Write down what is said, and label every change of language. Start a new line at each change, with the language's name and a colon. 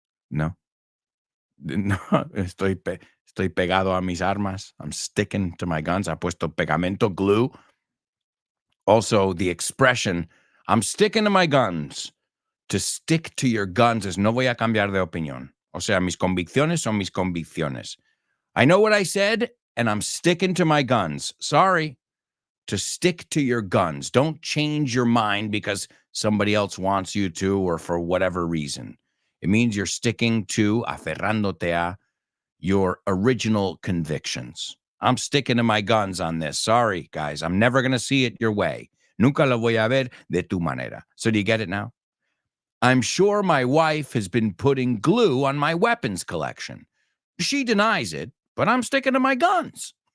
Spanish: No, estoy pegado a mis armas.
English: I'm sticking to my guns. I
Spanish: puesto pegamento,
English: glue. Also, the expression, I'm sticking to my guns. To stick to your guns is
Spanish: no voy a cambiar de opinión. O sea, mis convicciones son mis convicciones.
English: I know what I said, and I'm sticking to my guns. Sorry. To stick to your guns. Don't change your mind because somebody else wants you to or for whatever reason. It means you're sticking to,
Spanish: aferrándote a,
English: your original convictions. I'm sticking to my guns on this. Sorry, guys. I'm never going to see it your way.
Spanish: Nunca lo voy a ver de tu manera.
English: So do you get it now? I'm sure my wife has been putting glue on my weapons collection. She denies it, but I'm sticking to my guns.